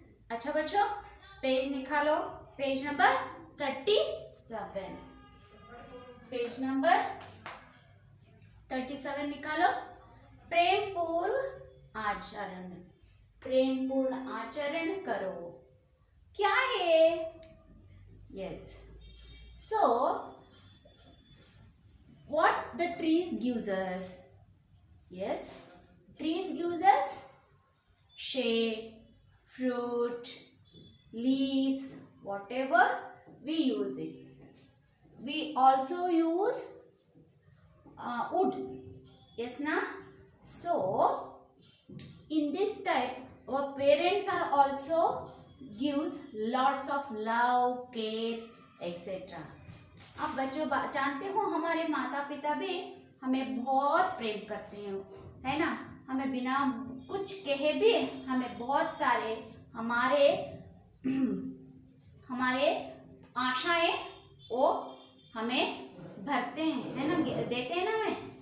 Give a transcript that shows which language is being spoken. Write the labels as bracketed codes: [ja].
[hi] अच्छा बच्चों, पेज निकालो, पेज नंबर 37, पेज नंबर 37 निकालो। प्रेम पूर्ण आचरण, प्रेम पूर्ण आचरण करो क्या है? [en] Yes, so what the trees gives us? Yes, trees gives us shade, fruit, leaves, whatever we use it. We also use wood. Yes na? So in this type our parents are also gives lots of love, care, etc. [hi] आप बच्चों जानते हो हमारे माता पिता भी हमें बहुत प्रेम करते हैं, है ना। हमें बिना कुछ कहे भी हमें बहुत सारे हमारे हमारे आशाएं वो हमें भरते हैं, है ना, देते हैं ना हमें।